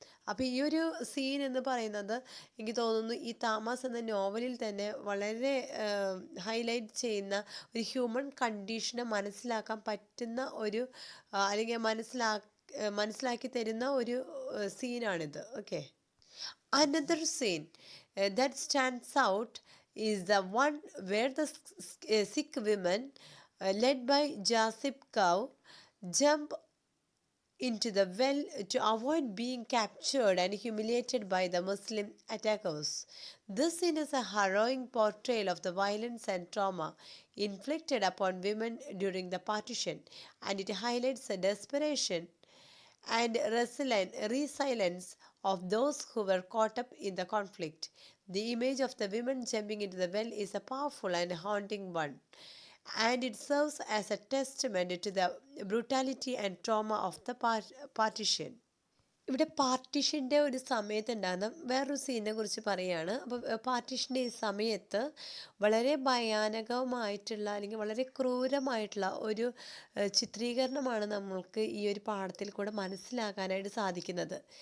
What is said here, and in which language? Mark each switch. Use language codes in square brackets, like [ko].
[ml] അപ്പോൾ ഈ ഒരു സീൻ എന്ന് പറയുന്നത് എനിക്ക് തോന്നുന്നു ഈ താമസ് എന്ന നോവലിൽ തന്നെ വളരെ ഹൈലൈറ്റ് ചെയ്യുന്ന ഒരു ഹ്യൂമൻ കണ്ടീഷനെ മനസ്സിലാക്കാൻ പറ്റുന്ന ഒരു അല്ലെങ്കിൽ മനസ്സിലാക്കി തരുന്ന ഒരു സീനാണിത്. [en] Okay, another scene that stands out is the one where the Sikh women led by Jasip Kaur jump into the well to avoid being captured and humiliated by the Muslim attackers. This scene is a harrowing portrayal of the violence and trauma inflicted upon women during the partition, and it highlights the desperation and resilience of those who were caught up in the conflict. The image of the women jumping into the well is a powerful and haunting one, and it serves as a testament to the brutality and trauma of the partition. [ml] ഇവിടെ പാർട്ടീഷൻ്റെ ഒരു സമയത്തുണ്ടാകുന്ന വേറൊരു സീനിനെ കുറിച്ച് പറയുകയാണ്. അപ്പോൾ പാർട്ടീഷൻ്റെ ഈ സമയത്ത് വളരെ ഭയാനകമായിട്ടുള്ള അല്ലെങ്കിൽ വളരെ ക്രൂരമായിട്ടുള്ള ഒരു ചിത്രീകരണമാണ് നമ്മൾക്ക് ഈ ഒരു പാഠത്തിൽ കൂടെ മനസ്സിലാക്കാനായിട്ട് സാധിക്കുന്നത്.